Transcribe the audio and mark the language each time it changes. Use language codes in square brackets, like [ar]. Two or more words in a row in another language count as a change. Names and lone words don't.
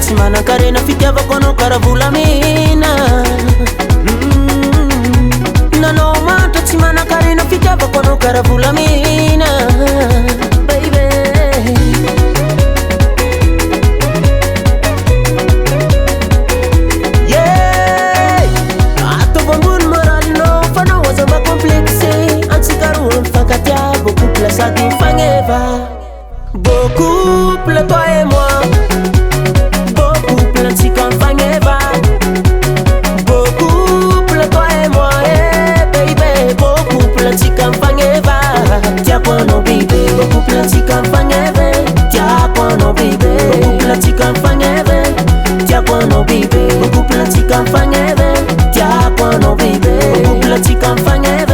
[mg] Manankarena fitiavako anao karaha volamena. Nanao mantra tsy manankarena fitiavako anao karaha volamena, baby. Yeah, ataovy ambony moralinao fa nao aza mba complexe. Antsika roa mifankatia, [fr] beau couple [mg] sady mifagneva. [fr] Beau couple toi et moi, beau couple [mg] antsika mifagneva. [fr] Beau couple toi et moi, eh baby. Beau couple [mg] antsika mifagneva. Tiako anao baby, [fr] beau couple [mg] antsika mifagneva. Tiako anao baby, [fr] beau couple [mg] antsika mifagneva. Tiako anao baby, [fr] beau couple [mg] antsika mifagneva. Tiako anao baby, [fr] beau couple [mg] antsika mifagneva.